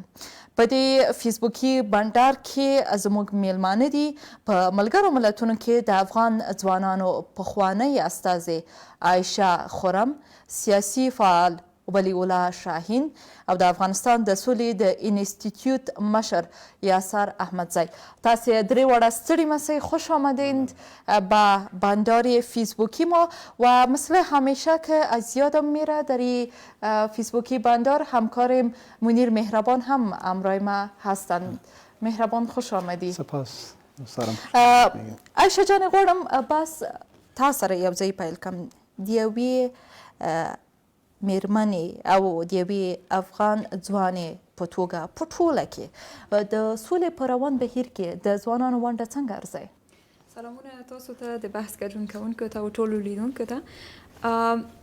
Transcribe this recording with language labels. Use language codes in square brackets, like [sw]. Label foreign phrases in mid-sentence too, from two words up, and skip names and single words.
[ps] په دې فیسبوکي بنډار کې زموږ میلمانه دي په ملګرو ملتونو کې د افغان ځوانانو پخوانی استازې عایشه خرم، سیاسي فعال ولی الله شاهین او د افغانستان د سولې د انسټیټیوټ مشر یاسر احمدزی. تاسې درې واړه ستړي مسئ، [fa] خوش آمدید به بندار فیسبوکی ما و مثل همیشه که از یادم میره در فیسبوکی بندار همکارم منیر مهربان هم همراه ما هستند. مهربان خوش آمدی. سپاس سلام. [ps] عایشه جان غواړم بس تا سره یو ځای پیل کړم د یوې میرمنې او د یوې افغان ځوانې په توګه په ټوله کې د سولې په روان بهیر کې د ځوانانو ونډه څنګه ارزئ؟ سلامونه تاسو ته، د بحث ګډون کوونکو ته او ټولو لیدونکو ته.